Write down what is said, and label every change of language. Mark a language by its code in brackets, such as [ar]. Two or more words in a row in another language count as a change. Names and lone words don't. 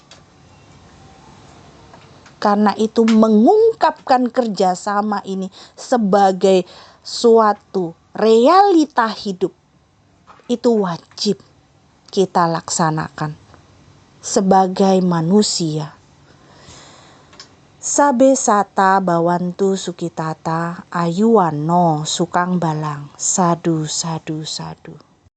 [id] Karena itu mengungkapkan kerjasama ini sebagai suatu realita hidup, itu wajib kita laksanakan sebagai manusia. [pi] Sabe sata bawantu sukitata ayuwano sukang balang sadu sadu sadu.